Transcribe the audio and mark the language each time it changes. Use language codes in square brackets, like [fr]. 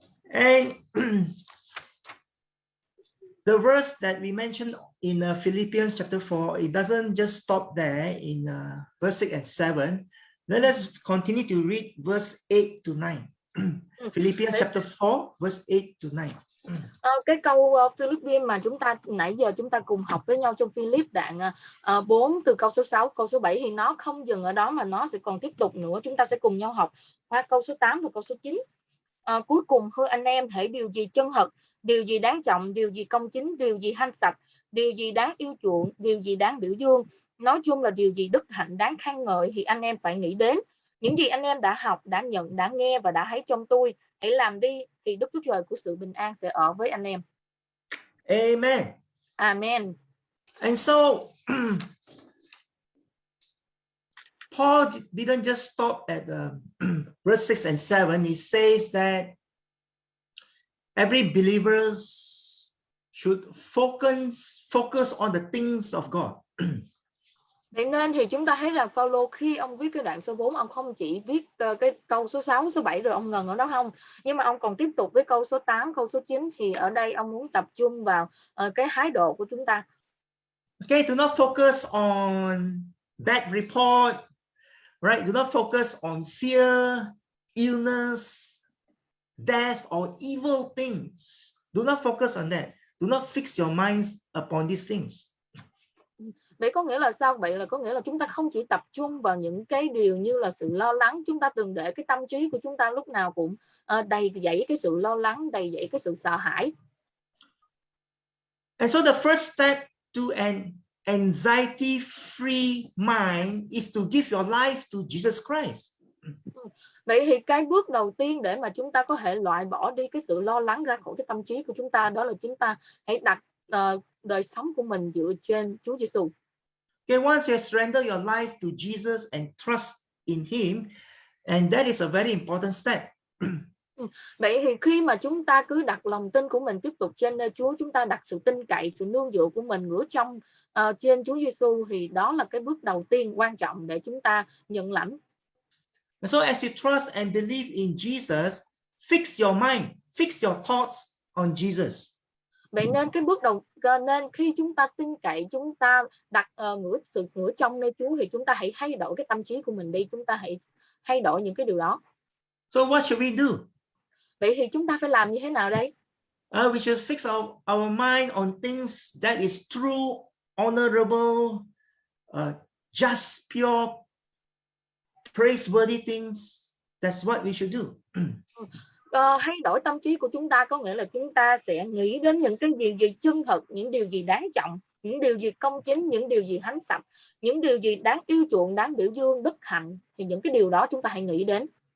[en] And the verse that we mentioned in Philippians chapter 4, it doesn't just stop there in verse 6 and 7. Let us continue to read verse 8 to 9. Philippians chapter 4, verse 8 to 9. [vi] Cái câu Philippians mà nãy giờ chúng ta cùng học với nhau trong Philip đoạn 4 từ câu số 6 câu số 7 thì nó không dừng ở đó mà nó sẽ còn tiếp tục nữa. Chúng ta sẽ cùng nhau học qua câu số 8 và câu số 9. Cuối cùng hỡi anh em, hễ điều gì chân thật, điều gì đáng trọng, điều gì công chính, điều gì hanh sạch, điều gì đáng yêu chuộng, điều gì đáng biểu dương, nói chung là điều gì đức hạnh đáng khen ngợi thì anh em phải nghĩ đến. Những gì anh em đã học, đã nhận, đã nghe và đã thấy trong tôi, hãy làm đi, thì Đức Chúa Trời của sự bình an sẽ ở với anh em. Amen. Amen. [en] And so Paul didn't just stop at verse 6 and 7. He says that every believer should focus on the things of God. [vi] Vậy nên thì chúng ta thấy rằng Phaolô khi ông viết cái đoạn số 4, ông không chỉ viết cái câu số 6, số 7 rồi ông ngừng ở đó không. Nhưng mà ông còn tiếp tục với câu số 8, câu số 9. Thì ở đây ông muốn tập trung vào cái thái độ của chúng ta. [en] Okay, do not focus on bad report, right? Do not focus on fear, illness, death, or evil things. Do not focus on that. Do not fix your minds upon these things. [vi] Vậy có nghĩa là sao? Vậy là có nghĩa là chúng ta không chỉ tập trung vào những cái điều như là sự lo lắng. Chúng ta đừng để cái tâm trí của chúng ta lúc nào cũng đầy dẫy cái sự lo lắng, đầy dẫy cái sự sợ hãi. [en] And so the first step to an anxiety-free mind is to give your life to Jesus Christ. [vi] Vậy thì cái bước đầu tiên để mà chúng ta có thể loại bỏ đi cái sự lo lắng ra khỏi cái tâm trí của chúng ta, đó là chúng ta hãy đặt đời sống của mình dựa trên Chúa Giêsu. [en] Okay, once you surrender your life to Jesus and trust in Him, and that is a very important step. [vi] Vậy thì khi mà chúng ta cứ đặt lòng tin của mình tiếp tục trên nơi Chúa, chúng ta đặt sự tin cậy, sự nương dựa của mình ngửa trong trên Chúa Giêsu, thì đó là cái bước đầu tiên quan trọng để chúng ta nhận lãnh. [en] And so as you trust and believe in Jesus, fix your mind, fix your thoughts on Jesus. [vi] Vậy nên cái bước đầu nên khi chúng ta tin cậy, chúng ta đặt ngửa trong nơi Chúa, thì chúng ta hãy thay đổi cái tâm trí của mình đi, chúng ta hãy thay đổi những cái điều đó. [en] So what should we do? [vi] Vậy thì chúng ta phải làm như thế nào đây? [en] We should fix our mind on things that is true, honorable, just, pure, praiseworthy things. That's what we should do. [vi] Thay đổi tâm trí của chúng ta có nghĩa là chúng ta sẽ nghĩ đến những cái điều gì chân thật, những điều gì đáng trọng, những điều gì công chính, những điều gì thánh sạch, những điều gì đáng yêu chuộng, đáng biểu dương, đức hạnh, thì những cái điều đó chúng ta hãy nghĩ đến.